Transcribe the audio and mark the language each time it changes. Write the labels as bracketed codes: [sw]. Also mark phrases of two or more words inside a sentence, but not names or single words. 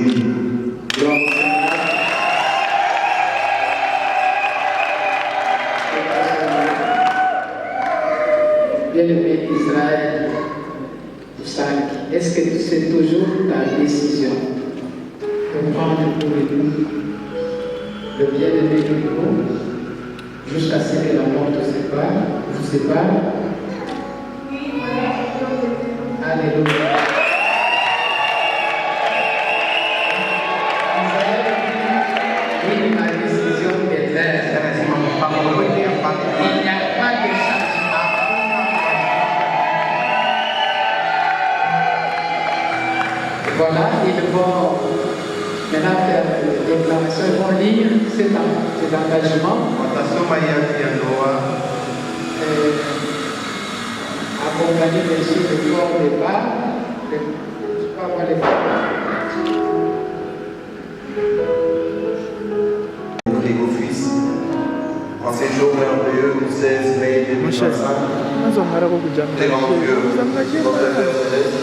[fr] Gloire bien-aimé Israël, est-ce que c'est toujours ta décision de prendre pour époux le bien-aimé du monde jusqu'à ce que la mort te sépare, vous sépare? Alléluia. Israël dit, oui, ma décision est claire. [sw] Anasema mpango wote hapa. [fr] Il n'y a pas de changement. Voilà, ils vont maintenant faire une déclaration, ils vont lire cet engagement, [sw] Watasoma hii hati ya ndoa, [fr] accompagné bien sûr de corps de départ, je ne sais pas moi les faire. Grégo Fils, en ces jours merveilleux du 16 mai 2025, devant Dieu, notre Père Céleste,